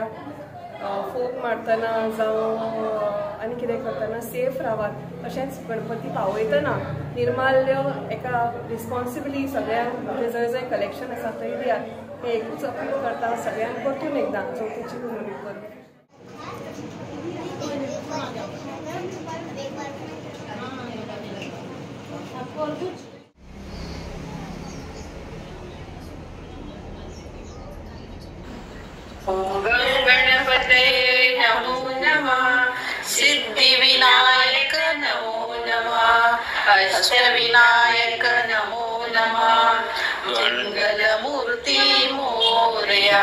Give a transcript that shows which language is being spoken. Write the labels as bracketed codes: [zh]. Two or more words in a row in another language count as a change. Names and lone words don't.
[kok] फोग मारतना जावं आनी कितें करतना सेफ रावात. तशेंच गणपती पावयतना निर्माल्य एका रिस्पॉन्सिबली सगळ्यांक म्हणजे जंय जंय कलेक्शन आसा थंय दियात. हें एकूच अपील करता सगळ्यांक परतून एकदां चवथीची उमेद करता. [sa] गणपते नमो नमः सिद्धिविनायक नमो नमः अष्टविनायक नमो नमः मंगलमूर्ती मोरया.